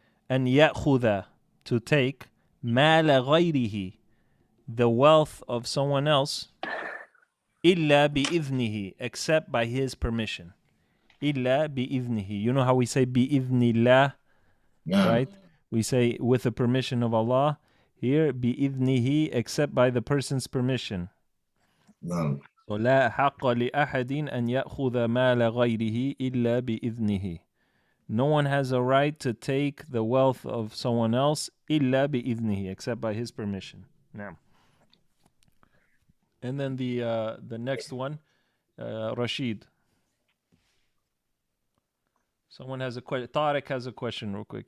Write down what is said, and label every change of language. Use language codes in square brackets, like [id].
[ar] أن يأخذ, [en] to take [ar] مال غيره, [en] the wealth of someone else, [ar] إلا بإذنه, [en] except by his permission. [ar] إلا بإذنه. [en] You know how we say [ar] بإذن الله, [en] right? We say with the permission of Allah. Here بإذنه, except by the person's permission. No. [ar] ولا حق لأحد أن يأخذ مال غيره إلا بإذنه. [en] No one has a right to take the wealth of someone else [ar] إلا بإذنه, [en] except by his permission. Now, and then the next one, Rashid. Someone has a question. Tariq has a question real quick.